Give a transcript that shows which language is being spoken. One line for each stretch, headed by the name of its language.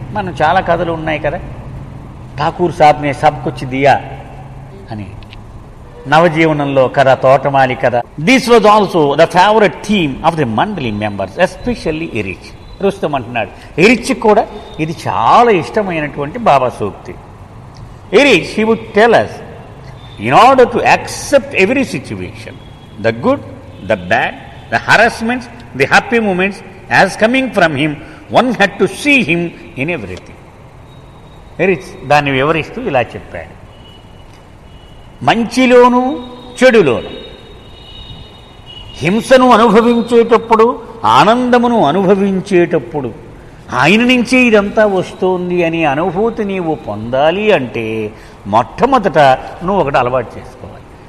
Telugu: మనం చాలా కథలు ఉన్నాయి కదా, ఠాకూర్ సాబ్నే సబ్ కుచ్ దియా అని నవజీవనంలో కథ, తోటమాలి కథ.
English: This was also the favourite theme of the mandali members, especially Eruch.
Telugu: రుస్తం అంటున్నాడు, ఎరిచ్ కూడా ఇది చాలా ఇష్టమైనటువంటి బాబా సూక్తి.
English: Eruch he would tell us, in order to accept every situation, the good, the bad, the harassments, the happy moments as coming from him, one had to see him in everything.
Telugu: Erich దాన్ని వివరిస్తూ ఇలా చెప్పాడు, మంచిలోను చెడులోను, హింసను అనుభవించేటప్పుడు ఆనందమును అనుభవించేటప్పుడు ఆయన నుంచే ఇదంతా వస్తోంది అనే అనుభూతి నీవు పొందాలి అంటే మొట్టమొదట నువ్వు ఒకటి అలవాటు చేసుకోవాలి.